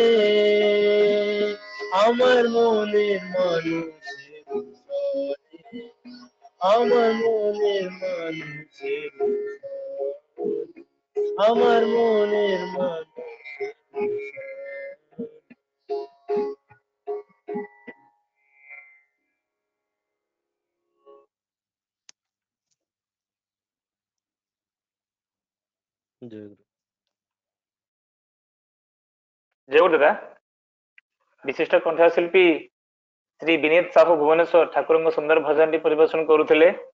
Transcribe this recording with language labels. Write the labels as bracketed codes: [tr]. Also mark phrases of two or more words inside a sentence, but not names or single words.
[bn] আমার মনের মানুষের সনে, আমার মনের মানুষের সনে, আমার মনের মানুষের সনে। [or] ଜୟ ଗୁରୁ ଦାଦା। ବିଶିଷ୍ଟ କଣ୍ଠଶିଳ୍ପୀ ଶ୍ରୀ ବିନୀତ ସାହୁ ଭୁବନେଶ୍ୱର ଠାକୁରଙ୍କ ସୁନ୍ଦର ଭଜନଟି ପରିବେଷଣ କରୁଥିଲେ।